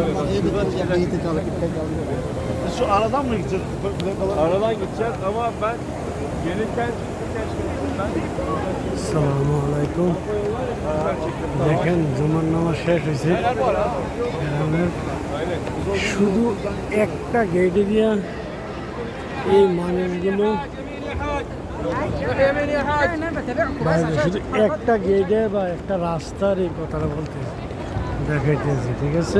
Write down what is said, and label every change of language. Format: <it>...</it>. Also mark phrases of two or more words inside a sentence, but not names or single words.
<tr>Şu aradan mı gideceğiz? Aradan gideceğiz ama ben gelirken</tr> <bn>আসসালামু আলাইকুম দেখেন জুমার নামাজ শেষ হয়েছে শুধু একটা গেটে দিয়া এই মানুষগুলো শুধু একটা গেটে বা একটা রাস্তার এই কথাটা বলতে দেখাইতেছে, ঠিক আছে?</bn>